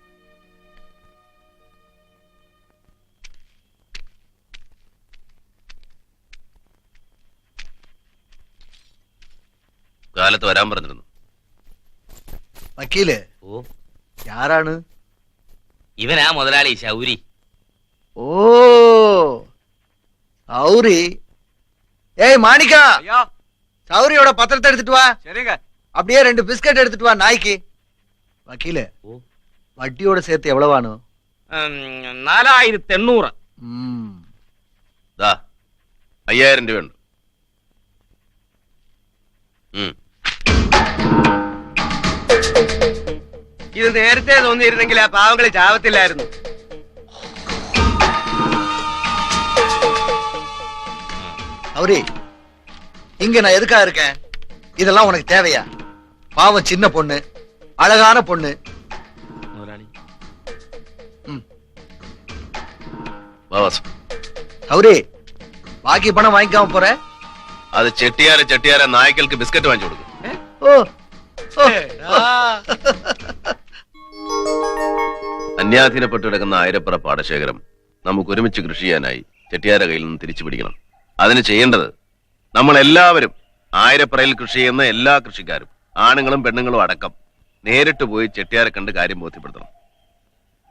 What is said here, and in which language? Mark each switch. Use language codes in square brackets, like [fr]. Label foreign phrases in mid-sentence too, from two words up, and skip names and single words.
[ml] കാലത്ത് വരാൻ പറഞ്ഞിരുന്നു. വക്കീല് யாராണ്? ഇവനാ മുതലാളി ശൗരി. [ta] ஓ சௌரி. ஏய் மாணிக்கா, சௌரியோட பத்திரத்தை எடுத்துட்டு வா. சரிங்க. அப்படியே 2 பிஸ்கட் எடுத்துட்டு வா நாய்க்கு. வக்கீலே, வட்டியோட சேர்த்து எவ்வளவானு? 4800. [ml] 5000 രൂപയുണ്ട്. ഇത് നേരത്തെ തോന്നിയിരുന്നെങ്കിൽ ആ പാവങ്ങളെ ചാവത്തില്ലായിരുന്നു. [ta] சௌரி, இங்க நான் எதுக்காக இருக்கேன்? இதெல்லாம் உனக்கு தேவையா? பாவம் சின்ன பொண்ணு, அழகான பொண்ணு. சௌரி, பாக்கி பணம் வாங்கிக்காம போற? [ml] അത് ചെട്ടിയാരെ നായ്ക്കൾക്ക് ബിസ്ക്കറ്റ് വാങ്ങിച്ചു കൊടുക്കും. അന്യാധീനപ്പെട്ടു കിടക്കുന്ന ആയിരപ്പുറ പാടശേഖരം നമുക്ക് ഒരുമിച്ച് കൃഷി ചെയ്യാനായി ചെട്ടിയാരെ കയ്യിൽ നിന്ന് തിരിച്ചു പിടിക്കണം. അതിന് ചെയ്യേണ്ടത് നമ്മൾ എല്ലാവരും, ആയിരപ്പുറയിൽ കൃഷി ചെയ്യുന്ന എല്ലാ കൃഷിക്കാരും, ആണുങ്ങളും പെണ്ണുങ്ങളും അടക്കം, നേരിട്ട് പോയി ചെട്ടിയാരെ കണ്ട് കാര്യം ബോധ്യപ്പെടുത്തണം.